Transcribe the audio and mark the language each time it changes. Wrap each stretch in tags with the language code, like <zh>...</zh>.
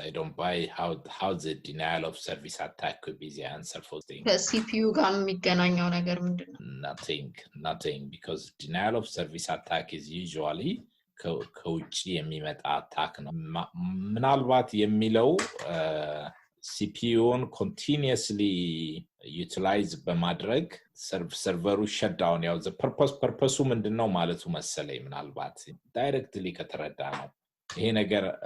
<en>I don't buy how the denial of service attack could be the answer for things.</en> <am>ከሲፒዩ ጋር የሚገናኘው ነገር ምንድነው?</am> <en>Nothing, because denial of service attack is usually</en> <am>ከውጪ የሚመጣ አታክ ነው። ምናልባት የሚለው CPU-ን continuously utilize በማድረግ ሰርቨሩ shutdown ያው</am> <en>the purpose</en> <am>ምንድነው ማለቱ መሰለኝ ምናልባት directly ከተረዳ ነው። ይሄ ነገር</am>